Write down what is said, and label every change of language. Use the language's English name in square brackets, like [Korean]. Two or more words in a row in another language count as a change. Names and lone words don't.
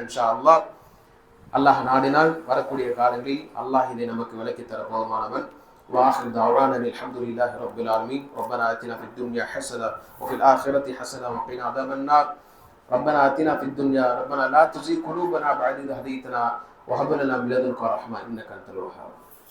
[Arabic] إن شاء الله [Tamil] அல்லாஹ் நாடினால் வரக்கூடிய காலங்களில் அல்லாஹ் இதை நமக்கு விளக்கி தர போதுமானவன். [Arabic] وآخر دعوانا الحمد لله رب العالمين. ربنا آتنا في الدنيا حسنة وفي الآخرة حسنة وقنا عذاب النار. ربنا آتنا في الدنيا ربنا لا تزغ قلوبنا بعد إذ هديتنا وهب لنا من لدنك رحمة إنك أنت الوهاب.